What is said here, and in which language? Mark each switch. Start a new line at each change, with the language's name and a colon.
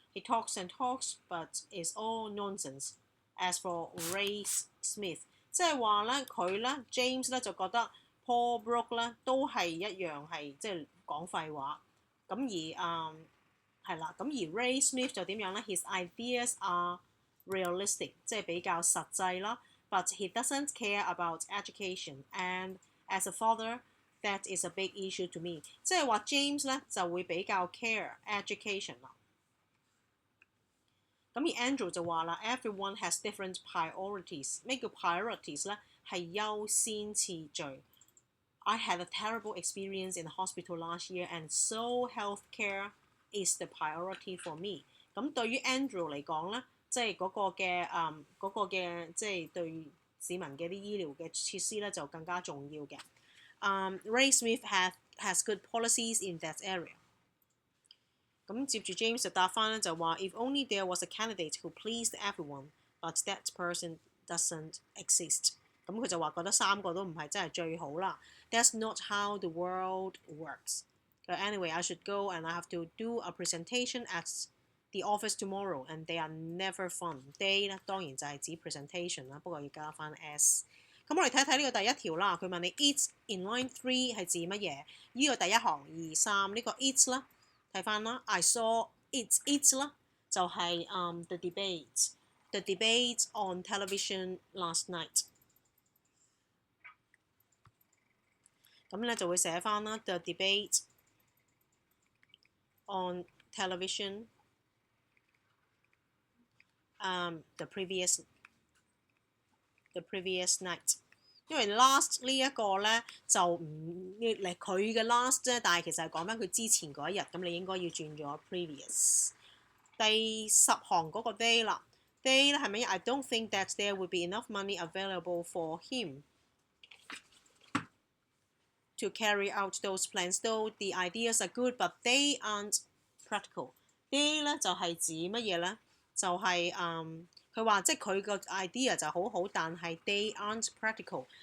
English: He talks and talks, but it's all nonsense. As for Ray Smith，
Cantonese: 即係話咧佢咧 James 咧就覺得 Paul Brook 咧都係一樣係即係講廢話。咁而係啦，咁而 Ray Smith 就點樣咧 ？
English: His ideas are realistic，
Cantonese: 即係比較實際啦。
English: But he doesn't care about education, and as a father, that is a big issue to me。
Cantonese: 即係話 James 咧就會比較 care education 啦。咁而 Andrew 就話啦 ，
English: Everyone has different priorities。
Cantonese: 咩叫 priorities 咧？係優先次序。
English: I had a terrible experience in the hospital last year, and so healthcare is the priority for me。
Cantonese: 咁對於 Andrew 嚟講咧，即係嗰個嘅即係對市民嘅啲醫療嘅設施咧就更加重要嘅。
English: Ray Smith has good policies in that area。
Cantonese: 咁接住 James 就答翻咧就話
English: If only there was a candidate who pleased everyone, but that person doesn't exist。
Cantonese: 咁佢就話覺得3個都唔係真係最好啦。
English: That's not how the world works. But anyway, I should go and I have to do a presentation at the office tomorrow, and they are never fun.
Cantonese: They 咧當然就係指 presentation 啦，不過要加翻 s。咁我哋睇睇呢個第一條啦，佢問你
English: It's in line 3
Cantonese: 係指乜嘢？呢個第一行2、3呢個 It's 啦，睇翻啦 I saw It's 啦，就係
English: the debate on television last night。
Cantonese: 咁咧就會寫翻啦
English: the debate on television the previous night。
Cantonese: 因為 last 呢一個咧就唔嚟佢嘅 last 啫，但係其實係講翻佢之前嗰一日，咁你應該要轉咗 previous。第10行嗰個 day 啦
English: They
Cantonese: 咧係咪
English: ？I don't think that there would be enough money available for him to carry out those plans. Though the ideas are good, but they aren't practical.
Cantonese: They 咧就係指乜嘢咧？就係佢話即係佢個 idea 就好好，但係
English: they aren't practical。